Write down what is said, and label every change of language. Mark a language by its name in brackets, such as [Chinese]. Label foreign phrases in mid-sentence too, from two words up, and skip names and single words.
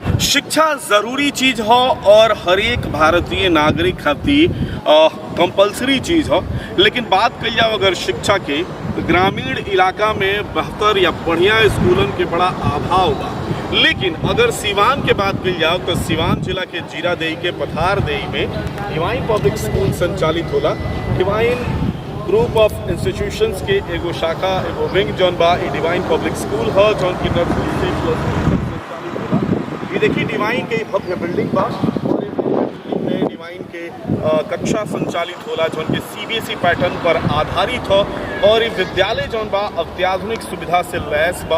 [Bhojpuri] शिक्षा जरूरी चीज हो और हर एक भारतीय नागरिक खातिर कंपलसरी चीज हो। लेकिन बात कल जाओ अगर शिक्षा के ग्रामीण इलाका में बेहतर या बढ़िया स्कूलन के बड़ा अभाव बा। लेकिन अगर सिवान के बात कल जाओ तो सिवान जिला के जीरादेई के पथारदेई में डिवाइन पब्लिक स्कूल संचालित होला। डिवाइन ग्रुप ऑफ इंस्टीट्यूशंस के एगो शाखा एगो विंग जौन बा डिवाइन पब्लिक स्कूल है जौन की नर्सरी से प्लस संचालित होला। ये देखिए डिवाइन के भव्य बिल्डिंग बा और ये बिल्डिंग में डिवाइन के कक्षा संचालित होला जौन के सीबीएसई पैटर्न पर आधारित हो। और ये विद्यालय जौन बा अत्याधुनिक सुविधा से लैस बा।